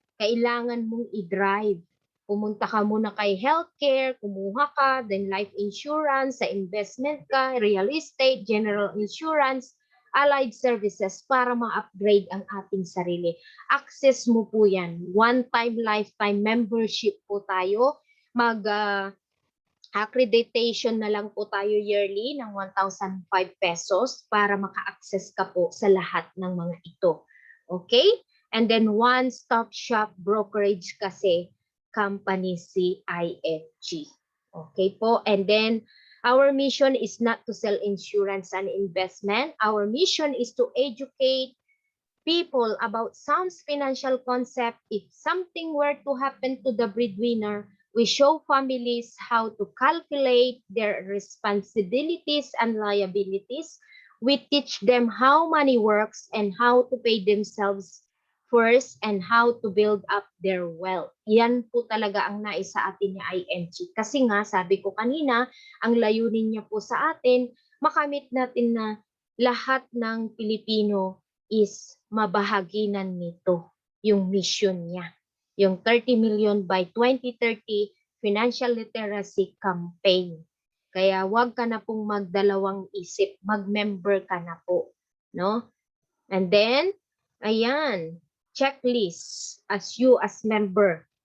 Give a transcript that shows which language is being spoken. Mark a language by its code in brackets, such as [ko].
[tl] Kailangan mong i-drive. Pumunta ka muna kay healthcare, kumuha ka, then life insurance, sa investment ka, real estate, general insurance, allied services para ma-upgrade ang ating sarili. Access mo po yan. [en] One-time, lifetime membership [tl] po tayo. Accreditation na lang po tayo yearly ng 1,005 pesos para maka-access ka po sa lahat ng mga ito. [en] Okay? And then one-stop shop brokerage [tl] kasi [en] company si IFG. Okay po? And then our mission is not to sell insurance and investment. Our mission is to educate people about sound financial concept. If something were to happen to the breadwinner, we show families how to calculate their responsibilities and liabilities. We teach them how money works and how to pay themselves first and how to build up their wealth. [tl] Yan po talaga ang nais sa atin ni IMG. Kasi nga, sabi ko kanina, ang layunin niya po sa atin, makamit natin na lahat ng Pilipino is mabahaginan nito, yung mission niya. [en] Yung 30 million by 2030 financial literacy campaign. [tl] Kaya wag ka na pong magdalawang isip, mag-member ka na po, no? [en] And then, [tl] ayan, [en] checklist as you as member.